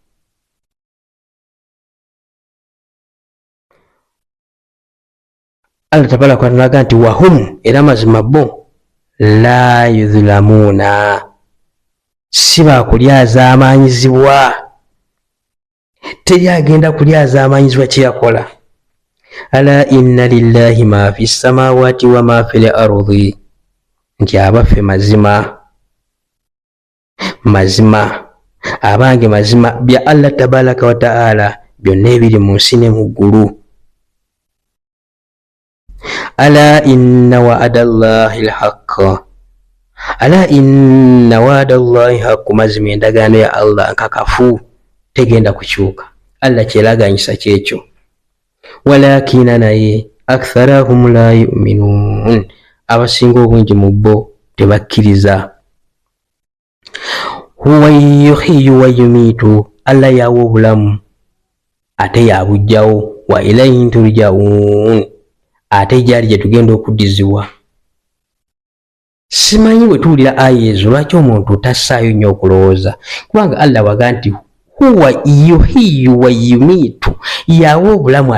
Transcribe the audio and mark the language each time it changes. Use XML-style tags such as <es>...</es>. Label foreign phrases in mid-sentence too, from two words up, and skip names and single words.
<ar>الله تبارك وتعالى</ar> <lg>nti wahum era mazima bo</lg> <ar>لا يظلمون</ar> <lg>si bakulyazaamanyizibwa teri agenda kulyazaamanyizibwa kyeyakola</lg> <ar>ألا إن لله ما في السماوات وما في الأرض</ar> <lg>nti abaffe mazima abange mazima bya</lg> <ar>الله تبارك وتعالى</ar> <lg>byonna ebiri mu nsi ne mu ggulu</lg> <ar>ألا إن وعد الله الحق ألا إن وعد الله حق</ar> <lg>mazima endagaano ya Allah nkakafu tegenda kukyuka Allah kyeraganyisa kyekyo walakina naye</lg> <ar>أكثرهم لا يؤمنون</ar> <lg>abasinga obungi mu bo tebakkiriza</lg> <ar>هو يحيي ويميت</ar> <lg>Allah yawa obulamu ate yabujjawo</lg> <ar>وإليه ترجعون</ar> <lg>ate gyali gye tugenda okuddizibwa simanyi bwe tuwulira aya ezo lwaki omuntu tassaayo nnyo okulowooza kubanga Allah waga nti</lg> <ar>هو يحيي ويميت</ar> <lg>yawa obulamu</lg>